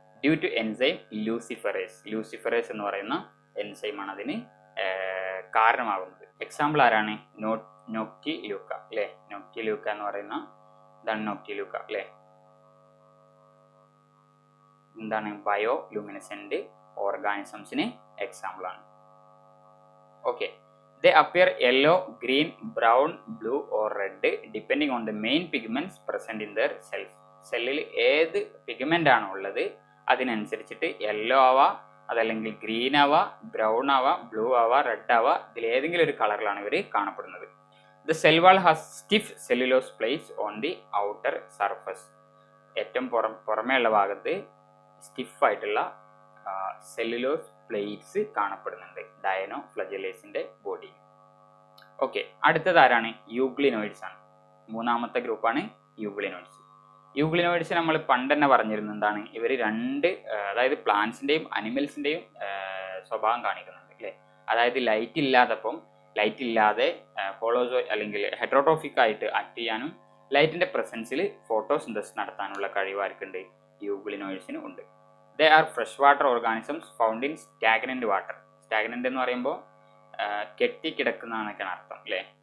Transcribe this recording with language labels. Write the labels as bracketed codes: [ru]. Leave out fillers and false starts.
[ml] Due to enzyme ലൂസിഫറേസ് എന്ന് പറയുന്ന എൻസൈമാണ് അതിന് കാരണമാകുന്നത്. എക്സാമ്പിൾ ആരാണ്? നോക്റ്റിലൂക്ക അല്ലേ? നോക്റ്റിലൂക്ക എന്ന് പറയുന്ന ഇതാണ് നോക്റ്റിലൂക്ക അല്ലേ? എന്താണ്? ബയോ ലുമിനസെന്റ് ഓർഗാനിസംസിന് എക്സാമ്പിൾ ആണ്. [en] Okay, they appear yellow, green, brown, blue or red depending on the main pigments present in their cells. [ml] സെല്ലിൽ ഏത് പിഗ്മെന്റ് ആണോ ഉള്ളത് അതിനനുസരിച്ചിട്ട് യെല്ലോ ആവാ, അതല്ലെങ്കിൽ ഗ്രീൻ ആവാ, ബ്രൗൺ ആവാ, ബ്ലൂ ആവാ, റെഡ് ആവാ, ഇതിൽ ഏതെങ്കിലും ഒരു കളറിലാണ് ഇവർ കാണപ്പെടുന്നത്. [en] The cell wall has stiff cellulose plates on the outer surface. [ml] ഏറ്റവും പുറമേയുള്ള ഭാഗത്ത് സ്റ്റിഫ് ആയിട്ടുള്ള സെല്ലുലോസ് പ്ലേറ്റ്സ് കാണപ്പെടുന്നുണ്ട് ഡയനോഫ്ലജലേറ്റ്സിന്റെ ബോഡിയിൽ. ഓക്കെ, അടുത്തത് ആരാണ്? യൂഗ്ലിനോയിഡ്സ് ആണ്. മൂന്നാമത്തെ ഗ്രൂപ്പാണ് യൂഗ്ലിനോയിഡ്സ്. യൂഗ്ലിനോയിഡ്സ് നമ്മൾ പണ്ട് തന്നെ പറഞ്ഞിരുന്നത് എന്താണ്? ഇവർ രണ്ട്, അതായത് പ്ലാന്റ്സിന്റെയും അനിമൽസിന്റെയും സ്വഭാവം കാണിക്കുന്നുണ്ട് അല്ലേ? അതായത് ലൈറ്റ് ഇല്ലാതെ ഹോളോസോ അല്ലെങ്കിൽ ഹെറ്ററോട്രോഫിക് ആയിട്ട് ആക്ട് ചെയ്യാനും ലൈറ്റിന്റെ പ്രസൻസിൽ ഫോട്ടോസിന്തസിസ് നടത്താനുള്ള കഴിവാർക്കുണ്ട്? യൂഗ്ലിനോയിഡ്സിന് ഉണ്ട്. [en] They are freshwater organisms found in stagnant water. [ml] Stagnant എന്ന് പറയുമ്പോൾ കെട്ടിക്കിടക്കുന്നതാണെന്നൊക്കെയാണ് അർത്ഥം അല്ലേ?